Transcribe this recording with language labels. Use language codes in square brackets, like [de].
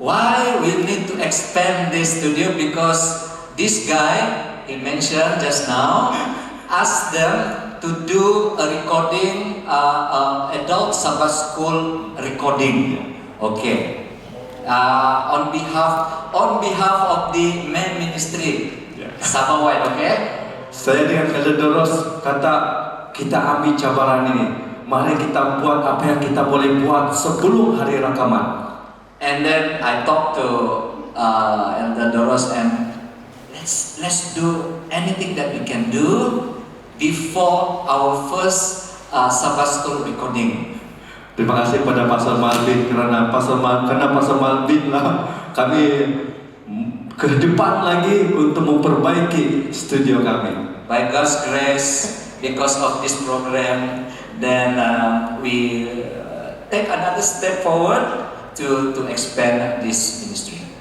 [en] Why we need to expand this studio? Because this guy he mentioned just now asked them to do a recording, adult Sabbath school recording. Okay. On behalf of the main ministry, Sabawai, okay? [ms] Saya dengan Elder Doros kata kita ambil cabaran ini. Mari kita buat apa yang kita boleh buat sebelum hari rakaman. [en] And then I talked to Elder Doros and let's do anything that we can do before our first Sabbath school recording. [ms] Terima kasih pada Pastor Malvin karena Pastor Malvin lah kami ke depan lagi untuk memperbaiki studio kami. [en] By God's grace, because of this program, then we take another step forward to expand this ministry.